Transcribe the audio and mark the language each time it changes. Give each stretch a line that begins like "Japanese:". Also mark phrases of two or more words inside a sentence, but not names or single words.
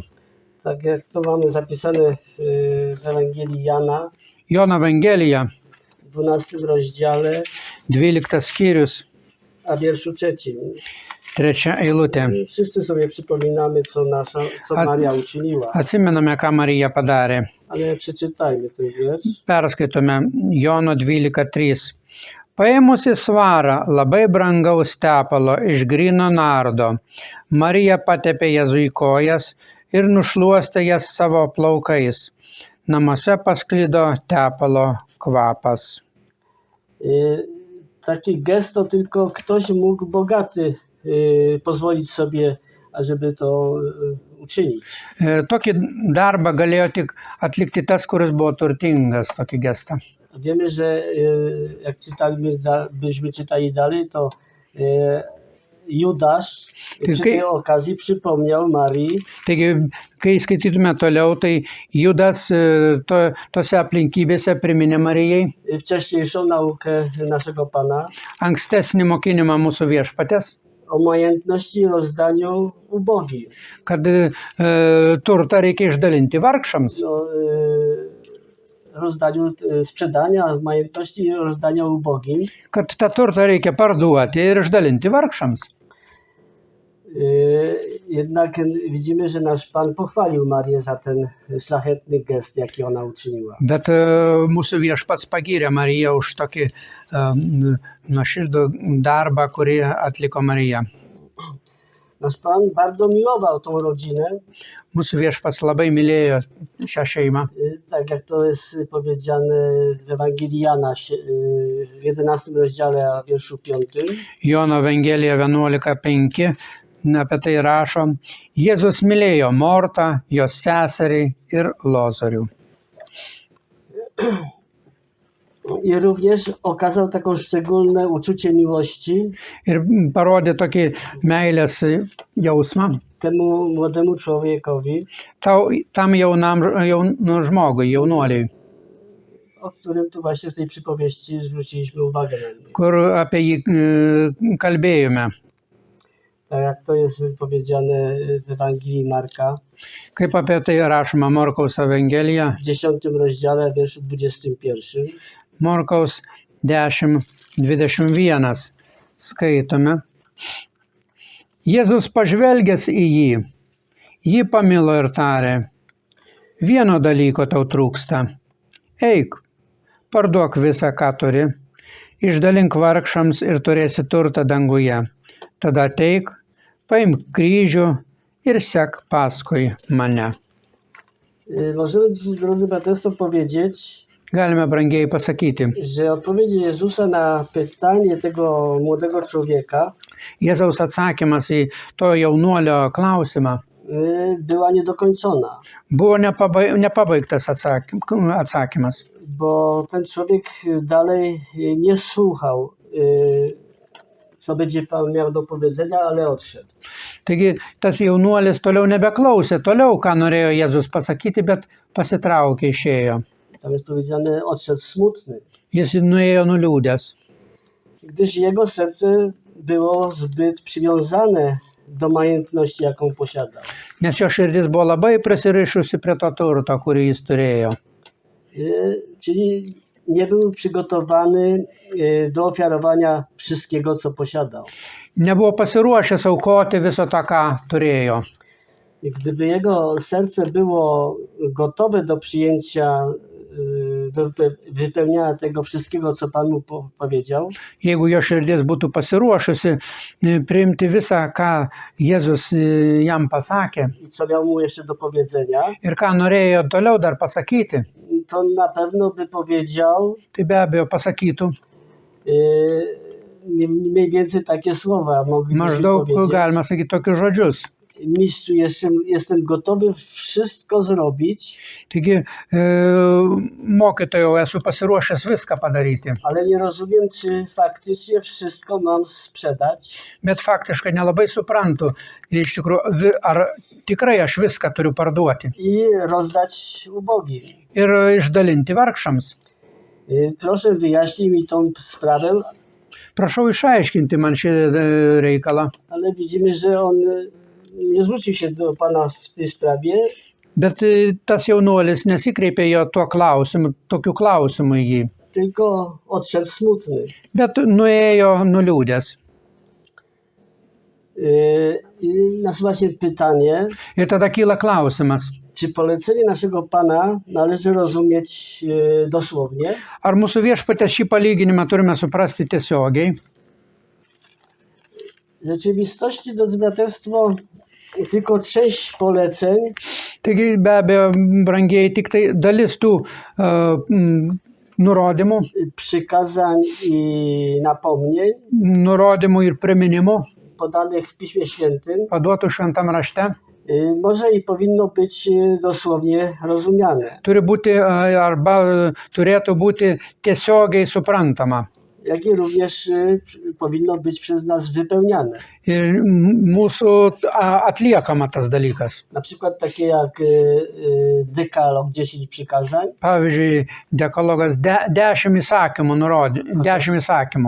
Polish: Tak jak to mamy zapisane w Ewangelii Jana,
Lithuanian: Jono Evangelija,
Polish: w 12 rozdziale,
Lithuanian: 12 skyrius,
Polish: a wierszu 3.
Lithuanian: 3 eilutė.
Polish: Wszyscy sobie przypominamy, co Maria uczyniła,
Lithuanian: Atsimename, ką Marija padarė.
Polish: ale przeczytajmy ten wiersz.
Lithuanian: Perskaitome Jono 12:3. Paėmusi svarą labai brangaus tepalo iš gryno nardo, Marija patepė Jėzui kojas ir nušluostė jas savo plaukais. Namuose pasklido tepalo kvapas.
Polish: Taki gest to tylko ktoś mógł bogaty pozwolić sobie, ażeby to uczynić.
Lithuanian: Tokį darbą galėjo tik atlikti tas, kuris buvo turtingas, tokį gestą.
Polish: Wiemy, że jak byśmy czytali dalej, to Judasz przy tej okazji przypomniał Marii,
Lithuanian: Taigi, kai skaitytume toliau, tai Judas tose aplinkybėse priminė Marijai
Polish: wcześniejszą naukę naszego Pana
Lithuanian: ankstesnį mokinimą mūsų viešpatės,
Polish: o majętności i rozdaniu ubogim.
Lithuanian: kad turtą reikia išdalinti vargšams.
Polish: Rozdaniu sprzedania majętności i rozdania ubogim.
Lithuanian: Kad tą turtą reikia parduoti ir išdalinti vargšams.
Polish: Jednak widzimy, że nasz Pan pochwalił Marię za ten szlachetny gest, jaki ona uczyniła.
Lithuanian: Bet mūsų viešpats pagyrė Mariją už tokį nuoširdų darbą, kurį atliko Marija.
Polish: Nasz Pan bardzo miłował tą rodzinę.
Lithuanian: Mūsų viešpats labai mylėjo šią šeimą.
Polish: Tak jak to jest powiedziane w Ewangelii Jana w 11 rozdziale, a wierszu 5.
Lithuanian: Jono Evangelija 11:5 apie tai rašo: Jėzus mylėjo Mortą, jos seserį ir Lozorių.
Polish: I również okazał taką szczególne uczucie miłości
Lithuanian: Ir parodė tokį meilės jausmą
Polish: temu młodemu człowiekowi,
Lithuanian: tam jaunam žmogui, jaunuoliui,
Polish: o którym tu właśnie w tej przypowieści zwróciliśmy uwagę na niego.
Lithuanian: kur apie jį kalbėjome.
Polish: Tak jak to jest powiedziane w Ewangelii Marka
Lithuanian: Kaip apie tai rašoma Morkaus Evangelija, w 10 rozdziale, wierszu 21. Morkaus 10:21 skaitome. Jėzus pažvelgęs į jį pamilo ir tarė: Vieno dalyko tau trūksta. Eik, parduok visą, ką turi, išdalink vargšams ir turėsi turtą danguje. Tada ateik, paimk kryžių ir sek paskui mane.
Polish: Możemy, drodzy braterstwo, powiedzieć,
Lithuanian: Galime brangiai pasakyti,
Polish: że odpowiedź Jezusa na pytanie tego młodego człowieka
Lithuanian: Jėzaus atsakymas į to jaunuolio klausimą
Polish: była niedokończona,
Lithuanian: buvo nepabaigtas atsakymas,
Polish: bo ten człowiek dalej nie słuchał, co będzie Pan miał do powiedzenia, ale odszedł.
Lithuanian: Taigi tas jaunuolis toliau nebeklausė, ką norėjo Jėzus pasakyti, bet pasitraukė, išėjo.
Polish: Tam jest powiedziane, odszedł smutny,
Lithuanian: Jis nuėjo nuliūdęs,
Polish: gdyż jego serce było zbyt przywiązane do majętności, jaką posiadał.
Lithuanian: nes jo širdis buvo labai prisirišusi prie to turto, kurį jis turėjo.
Polish: Czyli nie był przygotowany do ofiarowania wszystkiego, co posiadał.
Lithuanian: Nebuvo pasiruošęs aukoti viso to, ką turėjo.
Polish: I gdyby jego serce było gotowe do przyjęcia, do wypełniania tego wszystkiego, co Pan mu powiedział,
Lithuanian: Jeigu jo širdis būtų pasiruošusi priimti visą, ką Jėzus jam pasakė
Polish: i co miał mu jeszcze do powiedzenia,
Lithuanian: ir ką norėjo toliau dar pasakyti,
Polish: to na pewno by powiedział
Lithuanian: tai be abejo pasakytų
Polish: mniej więcej takie słowa. Moglibyśmy
Lithuanian: maždaug,
Polish: powiedzieć:
Lithuanian: galima sakyti, tokius žodžius.
Polish: Mistrzu, jestem gotowy wszystko zrobić,
Lithuanian: Taigi, mokytojau, esu pasiruošęs viską padaryti,
Polish: ale nie rozumiem, czy faktycznie wszystko mam sprzedać,
Lithuanian: bet faktiškai nelabai suprantu, iš tikrųjų, ar tikrai aš viską turiu parduoti
Polish: i rozdać ubogim.
Lithuanian: ir išdalinti vargšams.
Polish: Proszę, wyjaśnij mi tą sprawę,
Lithuanian: Prašau išaiškinti man šį reikalą.
Polish: ale widzimy, że on nie zwrócił się do Pana w tej sprawie,
Lithuanian: Bet tas jaunuolis nesikreipė jo tokiu klausimu į jį,
Polish: tylko odszedł smutny.
Lithuanian: bet nuėjo nuliūdęs.
Polish: I nasuwa się pytanie,
Lithuanian: Ir tada kyla klausimas,
Polish: czy polecenie naszego Pana należy rozumieć dosłownie,
Lithuanian: ar mūsų viešpatės šį palyginimą turime suprasti tiesiogiai.
Polish: w rzeczywistości, drodzy braterstwo, tylko część poleceń
Lithuanian: Taigi be abejo, brangiai, tik tai dalis tų nurodymų,
Polish: przykazań i napomnień
Lithuanian: nurodymų ir priminimų
Polish: podanych w Piśmie Świętym
Lithuanian: paduotų šventam rašte
Polish: Może i powinno być dosłownie rozumiane,
Lithuanian: Turi būti arba turėtų būti tiesiogiai suprantama.
Polish: jak i również powinno być przez nas wypełniane.
Lithuanian: Ir mūsų atliekama tas dalykas.
Polish: Na przykład takie jak dekalog 10 przykazań,
Lithuanian: Pavyzdžiui, dekalogas 10 įsakymų nurodė, 10 įsakymų.